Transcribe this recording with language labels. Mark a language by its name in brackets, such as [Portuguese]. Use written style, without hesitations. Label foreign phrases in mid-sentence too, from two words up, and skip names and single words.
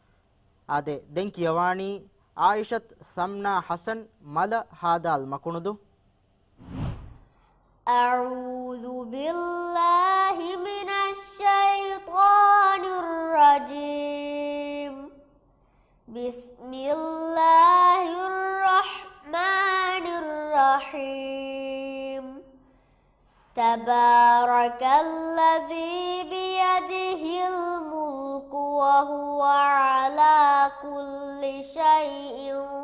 [Divehi] ade den kiyawani Aishat Samna Hasan Mala Hadal Makunudu [Arabic] أعوذ بالله من الشيطان الرجيم بسم الله الرحمن الرحيم تبارك الذي بيده الملك وهو على كل شيء